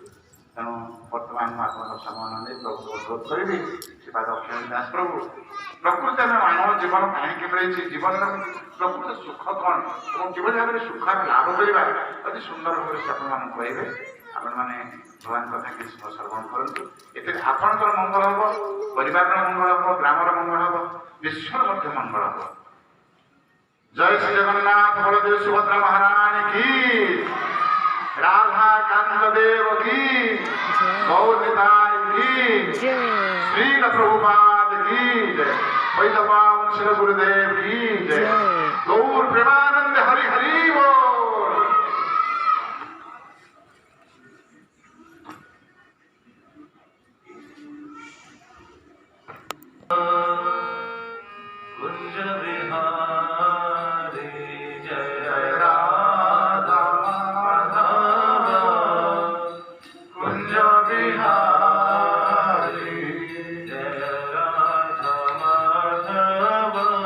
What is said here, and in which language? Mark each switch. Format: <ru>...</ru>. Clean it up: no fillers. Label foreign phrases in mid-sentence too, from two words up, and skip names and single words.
<or>ତେଣୁ ବର୍ତ୍ତମାନ ମୁଁ ଆପଣଙ୍କ ସମ୍ମାନ ନେଇ ପ୍ରଭୁଙ୍କୁ ଅନୁରୋଧ କରିବି, ଶ୍ରୀପାଦ ଅକ୍ଷୟ ଦାସ ପ୍ରଭୁ ପ୍ରକୃତି ଆମେ ମାନବ ଜୀବନ କାହିଁକି ମିଳିଛି, ଜୀବନର ପ୍ରକୃତ ସୁଖ କ'ଣ ଏବଂ କିଭଳି ଭାବରେ ସୁଖ ଆମେ ଲାଭ କରିବା, ଅତି ସୁନ୍ଦର ଭାବରେ ସେ ଆପଣମାନଙ୍କୁ କହିବେ। ଆପଣମାନେ ଭଗବାନ କଥା କିଛି ଶ୍ରବଣ କରନ୍ତୁ। ଏଥିରେ ଆପଣଙ୍କର ମଙ୍ଗଳ ହେବ, ପରିବାରର ମଙ୍ଗଳ ହେବ, ଗ୍ରାମର ମଙ୍ଗଳ ହେବ, ବିଶ୍ୱର ମଧ୍ୟ ମଙ୍ଗଳ ହେବ। ଜୟ ଶ୍ରୀ ଜଗନ୍ନାଥ ବଳଦେବ ସୁଭଦ୍ରା ମହାରାଣୀ କି,</or> <bn>রাধা কান্ত দেব কি, গৌর নিতাই কি, শ্রীল প্রভুপাদ কি জয়, বৈদ পাবন শিল গুরুদেব কি জয়, গৌর প্রেমানন্দ হরি হরি বল।</bn> <hi>कुंज विहारी जय जय राधा माधव, कुंज विहारी जय राधा माधव,</hi>